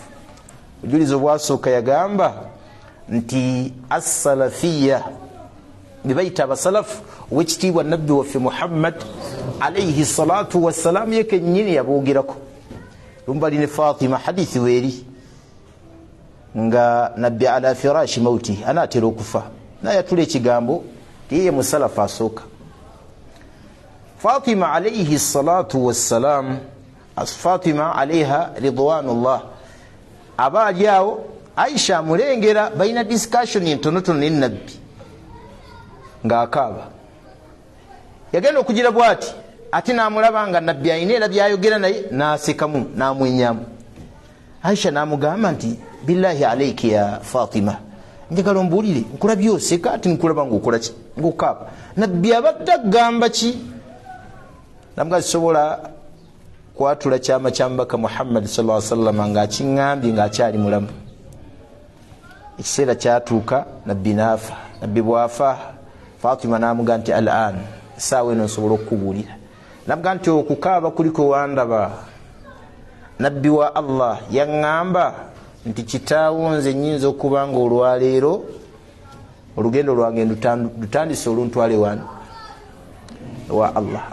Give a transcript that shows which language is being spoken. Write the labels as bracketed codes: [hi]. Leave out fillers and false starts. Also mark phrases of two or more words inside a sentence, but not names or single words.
[lg] Obujulizi obwasooka yagamba nti as-salafiya bye bayita abasalafu ow'ekitiibwa nabbi waffe Muhammad [ar] عليه الصلاة والسلام [lg] yeke nnyini yaboogerako. Lumbali ne Fatima hadithi weeri nga nabbi [ar] على فراش الموت [lg] anaatera okufa naye atula ekigambo tiye musalafu asooka. [ar] فاطمة عليه الصلاة والسلام، فاطمة عليها رضوان الله, [lg] abaali awo Aisha amulengera balina discussion entonotono ne nabbi ng'akaaba. Yagenda okugira bwati ate n'amulaba nga nabbi ayina era byayogera naye n'asekamu n'amwenyamu. Aisha n'amugamba nti [ar] بالله عليك يا فاطمة, [lg] njagala ombuulire nkulabye oseka ati nkulaba ng'okola ki ng'okaaba. Nabbi abadde agamba ki? Namuga sisobola kwatula kyama kya mubaka Muhammad [ar] صلى الله عليه وسلم [lg] ng'akiŋŋambye ng'akyali mulamu. Ekiseera kyatuuka nabbi n'afa. Nabbi bw'afa Fatima n'amuga nti al-an saawa eno nsobola okukubuulira. Namuga nti okukaaba kuliko wandaba. Nabbi wa Allah yaŋŋamba nti kitaawo nze nnyinza okuba nga olwaleero olugendo lwange lutandise oluntwale wano wa Allah.